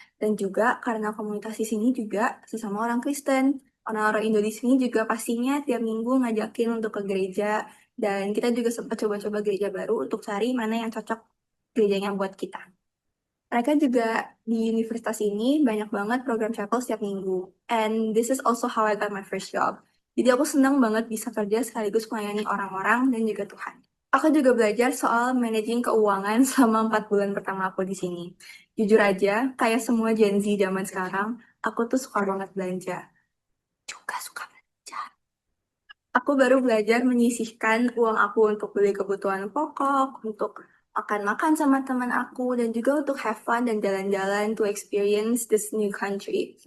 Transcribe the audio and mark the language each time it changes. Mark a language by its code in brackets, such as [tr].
[id] Dan juga karena komunitas di sini juga sesama orang Kristen. Orang-orang Indo di sini juga pastinya tiap minggu ngajakin untuk ke gereja. Dan kita juga sempat coba-coba gereja baru untuk cari mana yang cocok gerejanya buat kita. Mereka juga di universitas ini banyak banget program chapel setiap minggu. [en] And this is also how I got my first job. [id] Jadi aku senang banget bisa kerja sekaligus melayani orang-orang dan juga Tuhan. Aku juga belajar soal managing keuangan selama 4 bulan pertama aku di sini. Jujur aja, kayak semua Gen Z zaman sekarang, aku tuh suka banget belanja. Juga suka belanja. Aku baru belajar menyisihkan uang aku untuk beli kebutuhan pokok, untuk makan-makan sama teman aku, dan juga untuk have fun dan jalan-jalan [en] to experience this new country.